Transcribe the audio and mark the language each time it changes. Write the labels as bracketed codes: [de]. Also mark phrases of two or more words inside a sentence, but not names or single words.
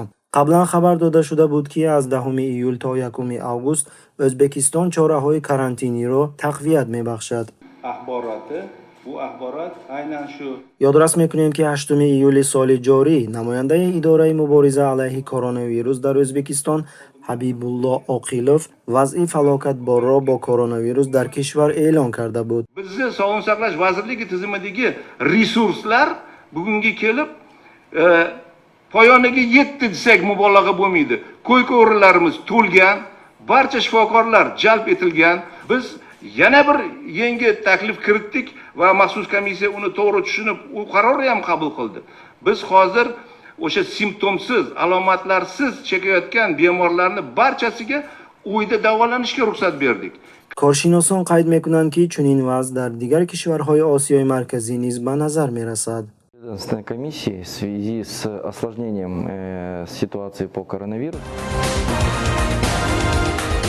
[tg] қаблан хабар дода шуда буд, ки аз 10 июл то 1 август Ӯзбекистон чораҳои карантиниро тақвият мебахшад. ёдрас мекунем, ки 8 июли соли ҷорӣ намояндаи идораи мубориза алайҳи коронавирус дар Ӯзбекистон Ҳабибулло Оқилов вазъи фалокатборро бо коронавирус дар кишвар эълон карда буд. [uz] Bizni Sog'liqni saqlash vazirligi tizimidagi resurslar bugunga kelib poyoniga yetdi desak mubolag'a bo'lmaydi. Ko'yka o'rinlarimiz to'lgan, barcha shifokorlar jalb etilgan. Biz yana bir yangi taklif kiritdik va maxsus komissiya uni to'g'ri tushunib, u qarorni ham qabul qildi. Biz hozir o'sha simptomsiz, alomatlarsiz chekayotgan bemorlarni barchasiga uyda davolanishga ruxsat berdik. [tg] коршиносон қайд мекунанд, ки чунин вазъ дар дигар кишварҳои Осиёи марказӣ низ ба назар мерасад. [ru] Следственной комиссии в связи с осложнением ситуации по коронавирусу